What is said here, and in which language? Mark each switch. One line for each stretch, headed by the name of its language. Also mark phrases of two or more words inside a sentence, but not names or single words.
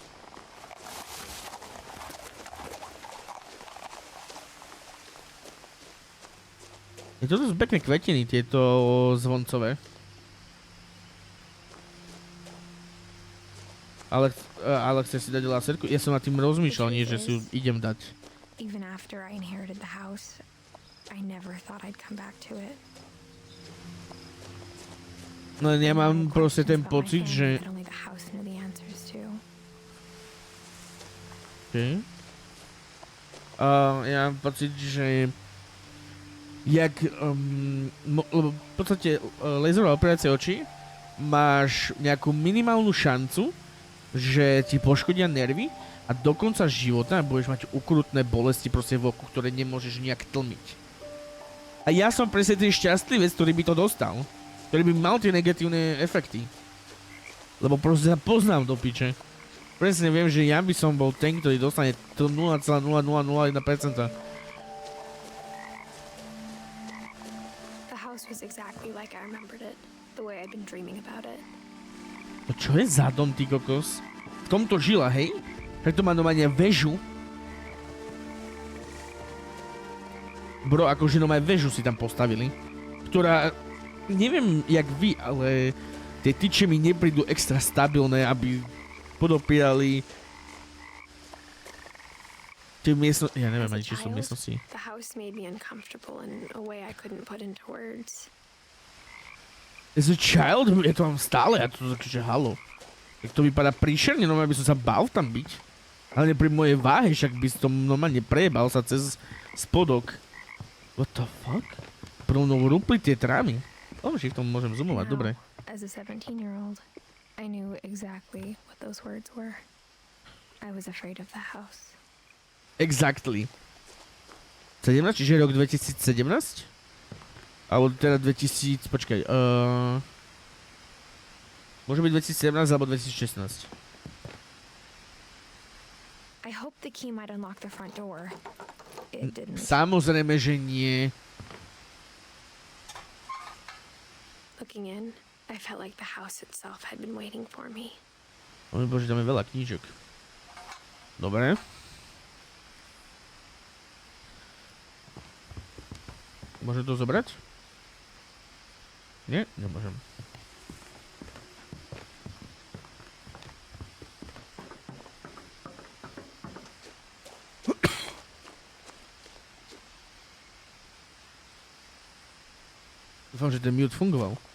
Slovak: Je to dosť pekné kvetiny, tieto zvoncové. Ale chce si dať laserku? Ja som nad tým rozmýšľal, nie že si ju idem dať.
English: Even after I inherited the house, I never thought I'd come back to it.
Slovak: No ja mám proste ten pocit, že Okay. Ja mám pocit, že jak lebo v podstate laserová operácia očí máš nejakú minimálnu šancu, že ti poškodia nervy a do konca života budeš mať ukrutné bolesti proste v oku, ktoré nemôžeš nejak tlmiť. A ja som presne ten šťastlivec, ktorý by to dostal. Ktorý by mal tie negatívne efekty. Lebo proste sa poznám do piče. Presne viem, že ja by som bol ten, ktorý dostane to 0,0001%.
English: Was exactly like I remembered it, the way I'd been dreaming about it.
Slovak: To čo je za dom, ty kokos? V tomto žila, hej? Preto má normálne väžu. Bro, akože normálne väžu si tam postavili. Ktorá, neviem jak vy, ale tie tyče mi neprídu extra stabilné, aby podopírali tie miestnosti, ja neviem ani či sú miestnosti.
English: The house made me uncomfortable in a way I couldn't put into words. As a child?
Slovak: Ja to mám stále, ja to takže halo. Tak to vypadá príšerne, normálne by som sa bál tam byť. Ale pri mojej váhe, však by som normálne prejebal sa cez spodok.
English: What the fuck?
Slovak: Prvnou rúpli tie trámy. že v tom môžem zoomovať, dobre.
English: As a 17-year-old, I knew exactly what those words were. I was afraid of the house. Exactly. 17,
Slovak: čiže rok 2017? Alebo teda 2000, počkaj, môže byť 2017 alebo 2016.
English: I hope the key might unlock the front door. It didn't.
Slovak: Samozrejme, že nie.
English: Looking in, I felt like the house itself had been waiting for me.
Slovak: Môj bože, tam je veľa knížok. Dobre. Môžem to zobrať? Nie? Nemôžem. Dúfam, že ten mute fungoval.